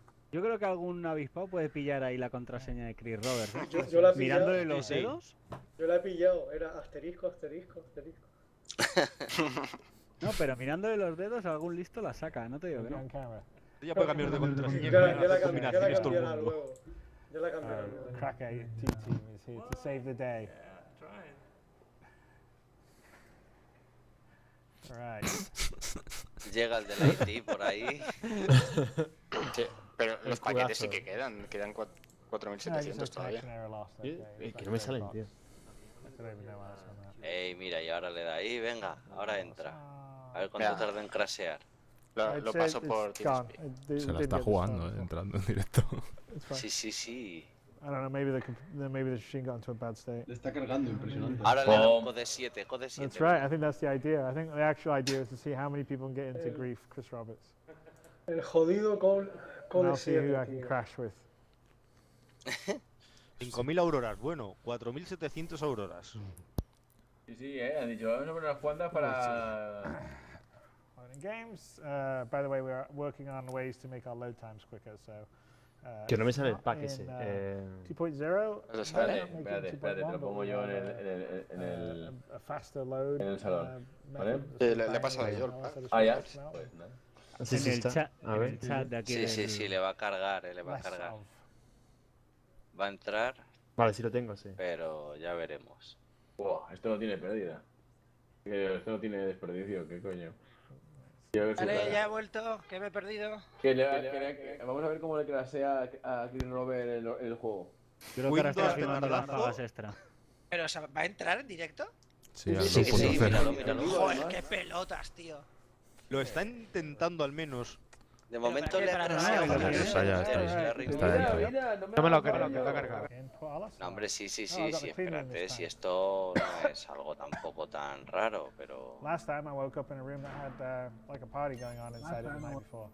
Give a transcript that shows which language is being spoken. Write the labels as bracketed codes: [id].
[es] Yo creo que algún avispado puede pillar ahí la contraseña de Chris Roberts. Yo la he pillado. Mirándole los dedos. Yo la he pillado, era asterisco. No, pero mirándole los dedos algún listo la saca, no te digo que no. Ya puede cambiar de contraseña. Ya la cambiará luego. Ya la cambiará luego. [en] Crack team is here to save the day. Right. [es] Llega el del IT por ahí. Sí, pero los paquetes sí que quedan 4.700 todavía. Que no me salen, tío. Ey, mira, y ahora le da ahí, venga, ahora entra. A ver cuánto tarda en crashear. Lo paso por TeamSpeak. Se la está jugando, entrando en directo. Sí. [en] I don't know, maybe the machine got into a bad state. [es] Le está cargando, impresionante. Ahora le da un code 7. [en] That's right, I think that's the idea. I think the actual idea is to see how many people can get into grief, Chris Roberts. [es] El jodido con [en] I'll see who I can crash with. [es] 5.000 auroras, bueno, 4.700 auroras. Sí, han dicho, vamos a poner unas cuantas para... [en] In games, by the way, we are working on ways to make our load times quicker, so... [es] Que no me sale el pack ese. 2.0. Espérate, te lo pongo yo en el salón. ¿Vale? Le he pasado yo el pack. Ah, ya. Pues, en el chat de aquí. Sí, le va a cargar, Va a entrar. Vale, sí lo tengo, sí. Pero ya veremos. Wow, esto no tiene pérdida. Esto no tiene desperdicio, ¿qué coño? Vale, ya he vuelto, que me he perdido. Vamos a ver cómo le crasea a Chris Robert el juego. Creo que ahora está firmando las pagas extra. ¿Pero va a entrar en directo? Sí, al 2.0. Míralo. Joder, qué pelotas, tío. Lo está intentando al menos. De momento le ha crasheado. Está dentro. No me lo creo, que lo ha cargado. No, hombre, sí, espérate, si esto no es algo tampoco tan raro, pero... [en] Last time I woke up in a room that had like a party going on inside it the night before.